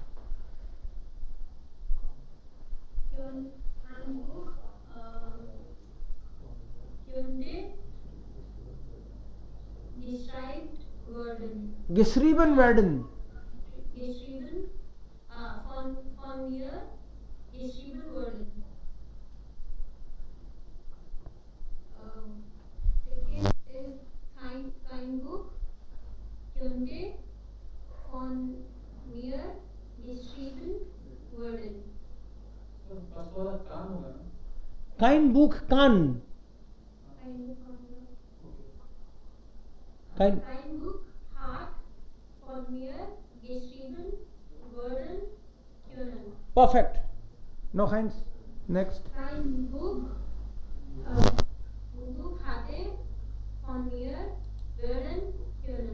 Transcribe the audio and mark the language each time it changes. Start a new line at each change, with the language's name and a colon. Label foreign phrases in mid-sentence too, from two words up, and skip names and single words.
German: Ein Buch. Könnte geschrieben werden. Geschrieben. Von mir geschrieben worden.
English: Second is
German: kein Buch könnte von mir geschrieben werden.
Hindi: बस वाला कान होगा ना
German: Kein Buch kann. Kein Kein Buch hat von mir geschrieben worden können. Perfect. Noch eins. Next. Kein Buch hatte von mir werden können.